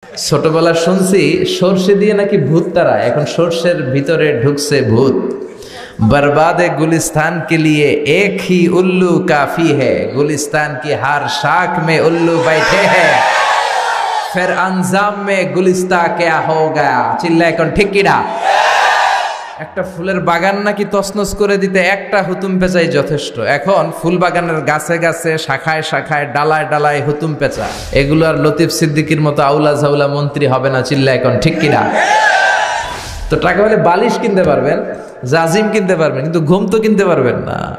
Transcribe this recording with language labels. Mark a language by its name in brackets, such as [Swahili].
[Bangla] ছোটবেলা শুনছি সর্ষে দিয়ে নাকি ভূত তাড়ায়, এখন সর্ষের ভিতরে ঢুকছে ভূত। [Hindi] बर्बाद गुलिस्तान के लिए एक ही उल्लू काफी है, गुलिस्तान की हर शाख में उल्लू बैठे हैं, फिर अंजाम में गुलिस्ता क्या हो गया। चिल्लाए कौन ठीक की ना। [Bangla] একটা ফুলের বাগান নাকি তছনছ করে দিতে একটা হুতুম পেঁচাই যথেষ্ট। এখন ফুল বাগানের গাছে গাছে শাখায় শাখায় ডালায় ডালায় হুতুম পেঁচা, এগুলো আর লতিফ সিদ্দিকীর মতো আউলা ঝাউলা মন্ত্রী হবে না। চিল্লা এখন ঠিক কিনা। তো টাকা হলে বালিশ কিনতে পারবেন, জাজিম কিনতে পারবেন, কিন্তু ঘুম তো কিনতে পারবেন না।